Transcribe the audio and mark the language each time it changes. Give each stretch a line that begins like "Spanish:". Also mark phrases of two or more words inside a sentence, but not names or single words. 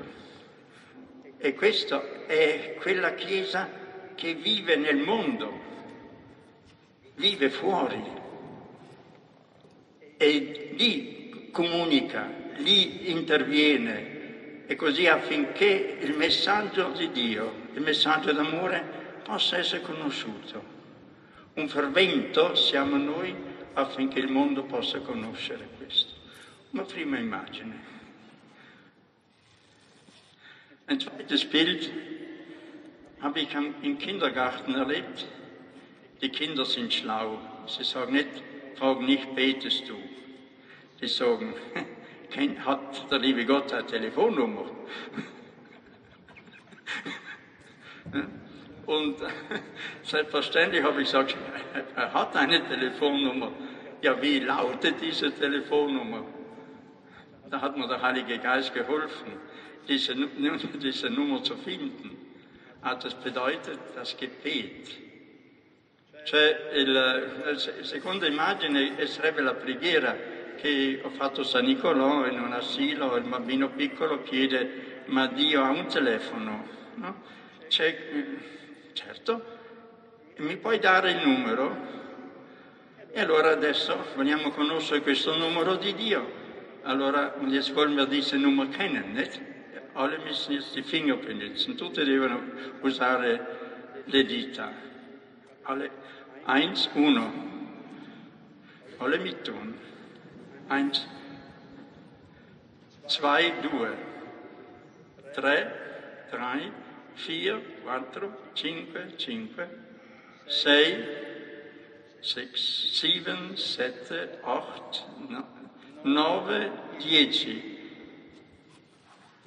Italian: E questa è quella chiesa che vive nel mondo, vive fuori e lì comunica, lì interviene e così affinché il messaggio di Dio, il messaggio d'amore possa essere conosciuto. Un fermento siamo noi affinché il mondo possa conoscere questo. Una prima immagine.
German: Ein zweites Bild habe ich im Kindergarten erlebt. Die Kinder sind schlau. Sie fragen nicht, betest du? Sie sagen, hat der liebe Gott eine Telefonnummer? Und selbstverständlich habe ich gesagt, er hat eine Telefonnummer. Ja, wie lautet diese Telefonnummer? Da hat mir der Heilige Geist geholfen, diese Nummer zu finden. Das bedeutet das Gebet.
Italian: La seconda immagine sarebbe la preghiera che ho fatto a San Nicolò in un asilo, il bambino piccolo chiede, ma Dio ha un telefono? No? Certo, mi puoi dare il numero? E allora adesso vogliamo conoscere questo numero di Dio. Allora,
German: jetzt wollen wir diese Nummer kennen, nicht? Alle müssen jetzt die Finger benutzen,
Italian: tutti devono usare le dita.
German: Alle 1, 1. Alle mittun. 1, 2, 2. 3, 3, 4, 4, 5, 5, 6, 6, 7, 7, 8, 9, 10.